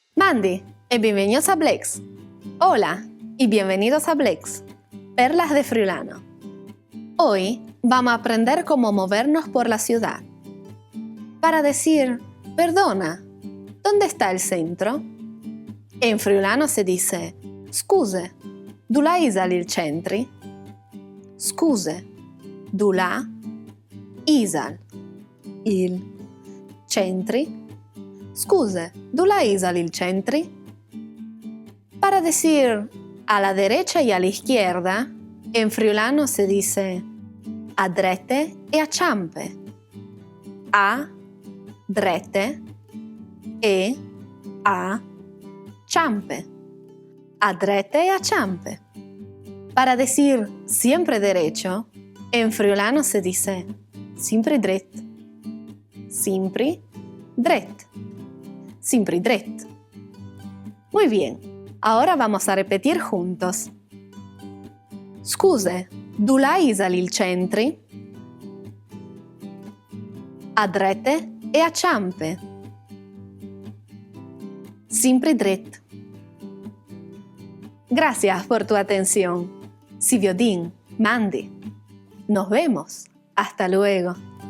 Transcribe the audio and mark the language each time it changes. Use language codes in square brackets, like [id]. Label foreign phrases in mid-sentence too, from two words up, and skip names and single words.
[es] Mandi e bienvenidos a Blex. Hola y bienvenidos a Blex, Perlas de Friulano. Hoy vamos a aprender cómo movernos por la ciudad. Para decir, perdona, ¿dónde está el centro? En friulano se dice, [fur] scuse, dulà isal il centri? Scuse, dulà isal il centri? Scuse, dulà isal il centri? [es] Para decir a la derecha y a la izquierda, en friulano se dice [fur] a drette e a ciampe. A drette e a ciampe. A drette e a ciampe. [es] Para decir siempre derecho, en friulano se dice [fur] simpri dret. Simpri dret. Simpri dret. [es] Muy bien, ahora vamos a repetir juntos. [fur] Scuse, dulà isal il centri? A drette e a ciampe. Simpri dret. [es] Gracias por tu atención. [fur] Si Viodín, Mandi. [es] Nos vemos. Hasta luego.